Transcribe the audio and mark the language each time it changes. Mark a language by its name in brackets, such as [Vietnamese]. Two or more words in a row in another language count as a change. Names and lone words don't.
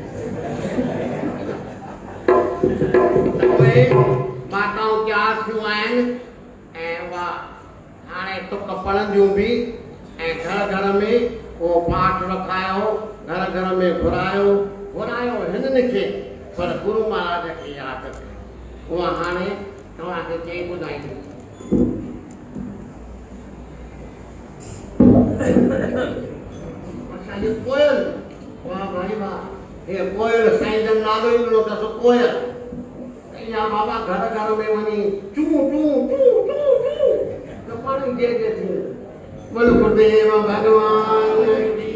[Sindhi] उहे माताऊं तयारु थियूं आहिनि ऐं उहा हाणे तुक पढ़ंदियूं बि ऐं घर घर में उहो पाठ रखायो घर घर में घुरायो हिननि खे पर गुरु महाराज खे यादि कयो उहा हाणे तव्हांखे चई ॿुधाईंदी असांजी कोयल वाह भाई वाह हे कोयल साईं जो नालो ई ॾिनो अथसि कोयल इहा बाबा घर घर में वञी चूं चूं चूं चूं चूं त पाण ई जे थी [Hindi] बोल गुरुदेव भगवान की